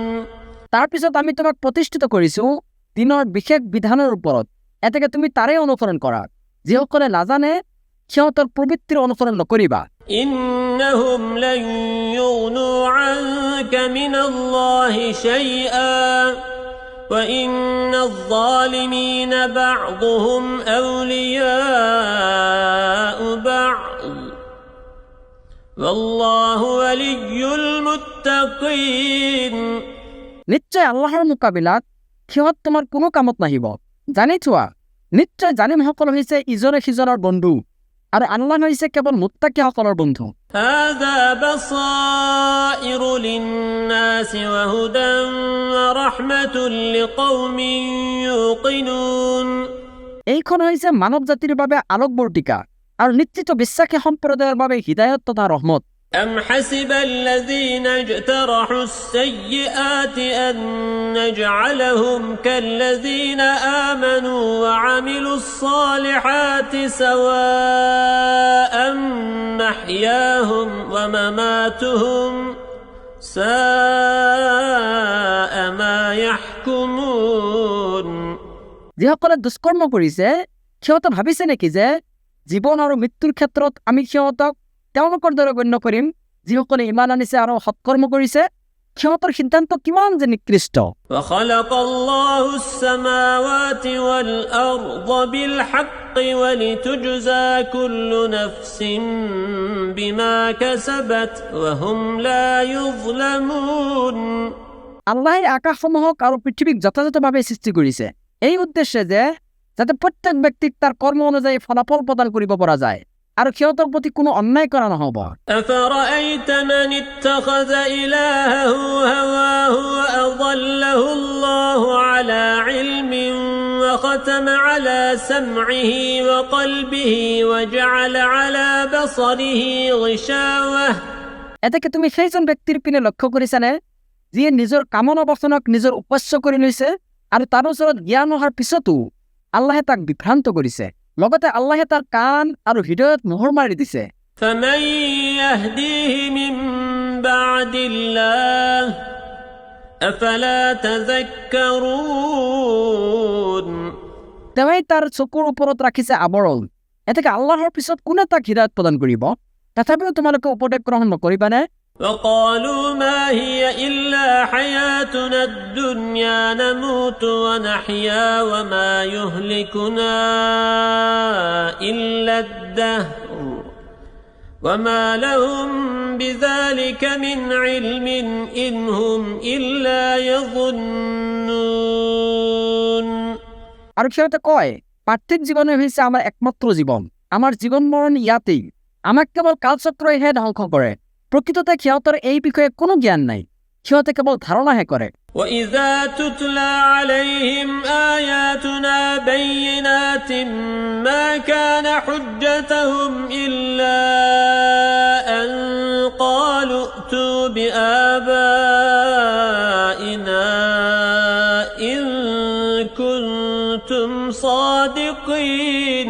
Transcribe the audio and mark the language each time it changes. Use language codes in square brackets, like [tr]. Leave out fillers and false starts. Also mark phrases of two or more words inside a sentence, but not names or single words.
[as] তাৰ পিছত আমি তোমাক প্ৰতিষ্ঠিত কৰিছোঁ দিনৰ বিশেষ বিধানৰ ওপৰত এতেকে তুমি তাৰে অনুসৰণ কৰা যিসকলে নাজানে সিহঁতৰ প্ৰবৃত্তিৰ অনুসৰণ নকৰিবা [ar] إنهم لن يغنوا عنك من الله شيئا وإن الظالمين بعضهم أولياء بعض والله ولي المتقين [as] নিশ্চয় আল্লাহৰ মোকাবিলাত সিহঁত তোমাৰ কোনো কামত নাহিব জানি থোৱা নিশ্চয় জানিমসকল হৈছে ইজনে সিজনৰ বন্ধু আৰু আল্লাহ হৈছে কেৱল মুত্তাকিসকলৰ বন্ধু [ar] هذا بصائر للناس وهدى ورحمة لقوم يوقنون [as] এইখন হৈছে মানৱ জাতিৰ বাবে আলোকবৰ্তিকা আৰু নিশ্চিত বিশ্বাসী সম্প্ৰদায়ৰ বাবে হিদায়ত তথা ৰহমত [ar] أم حسب الذين اجترحوا السيئات أن نجعلهم كالذين آمنوا وعملوا الصالحات سواء محياهم ومماتهم ساء ما يحكمون [as] যিসকলে দুষ্কৰ্ম কৰিছে সিহঁতে ভাবিছে নেকি যে জীৱন আৰু মৃত্যুৰ ক্ষেত্ৰত আমি সিহঁতক তেওঁলোকৰ দৰে গণ্য কৰিম যিসকলে ইমান আনিছে আৰু সৎকৰ্ম কৰিছে সিহঁতৰ সিদ্ধান্ত কিমান যে নিকৃষ্ট। [ar] وخلق الله السماوات والأرض بالحق ولتجزى كل نفس بما كسبت وهم لا يظلمون। [as] আল্লাহে আকাশসমূহক আৰু পৃথিৱীক যথাযথভাৱে সৃষ্টি কৰিছে এই উদ্দেশ্যে যে যাতে প্ৰত্যেক ব্যক্তিক তাৰ কৰ্ম অনুযায়ী ফলাফল প্ৰদান কৰিব পৰা যায় আৰু সিহঁতৰ প্ৰতি কোনো অন্যায় কৰা নহ'ব। [ar] أفرأيت من اتخذ إلهه هواه وأضله الله على علم وختم على سمعه وقلبه وجعل على بصره غشاوة। [as] এতেকে তুমি সেইজন ব্যক্তিৰ পিনে লক্ষ্য কৰিছানে যিয়ে নিজৰ কামনা বাসনাক নিজৰ উপাস্য কৰি লৈছে আৰু তাৰ ওচৰত জ্ঞান অহাৰ পিছতো আল্লাহে তাক বিভ্ৰান্ত কৰিছে, লগতে আল্লাহে তাৰ কাণ আৰু হৃদয়ত মোহৰ মাৰি দিছে। [ar] فمن يهديه من بعد الله أفلا تذكرون। [as] তেওঁই তাৰ চকুৰ ওপৰত ৰাখিছে আৱৰণ, এতেকে আল্লাহৰ পিছত কোনে তাক হৃদয়ত প্ৰদান কৰিব? তথাপিও তোমালোকে উপদেশ গ্ৰহণ নকৰিবানে? [ar] وقالوا ما هي إلا حياتنا الدنيا نموت ونحيا وما يهلكنا إلا الدهر وما لهم بذلك من علم إن هم إلا يظنون। [as] আৰু সিহঁতে কয় পাৰ্থিৱ জীৱনে হৈছে আমাৰ একমাত্ৰ জীৱন, আমাৰ জীৱন মৰণ ইয়াতেই, আমাক কেৱল কালচক্ৰইহে ধ্বংস কৰে। প্ৰকৃততে সিহঁতৰ এই বিষয়ে কোনো জ্ঞান নাই, সিহঁতে কেৱল ধাৰণাহে কৰে। [ar] وإذا تتلى عليهم آياتنا بينات ما كان حجتهم إلا أن قالوا ائتوا بآبائنا إن كنتم صادقين।